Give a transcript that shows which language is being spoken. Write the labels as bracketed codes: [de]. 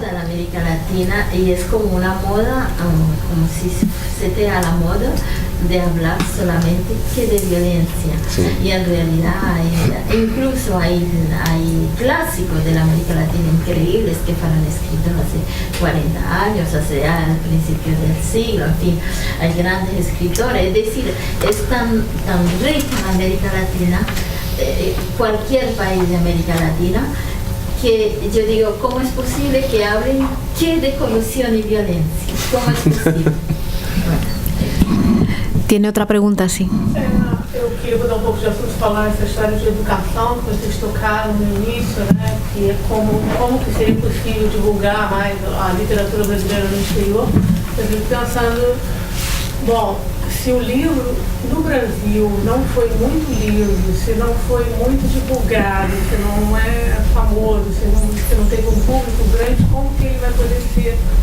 [pt] Toda a América Latina e é como uma moda, como se tenha a moda de falar solamente que de violência. [es] E en realidad, incluso hay clásicos de la América Latina increíbles que fueron escritos hace 40 años, al principio del siglo, en fin, hay grandes escritores. Es decir, es tan rica la América Latina, cualquier país de América Latina, que yo digo, ¿cómo es posible que hablen que de corrupción y violencia? ¿Cómo es posible? Tiene otra pregunta, sí. [pt] Eu queria mudar um pouco de assunto, falar essa história de educação que vocês tocaram no início, né? Que é como que seria possível divulgar mais a literatura brasileira no exterior. Eu fico pensando, bom, se o livro no Brasil não foi muito lido, se não foi muito divulgado, se não é famoso, se não teve um público grande, como que ele vai poder ser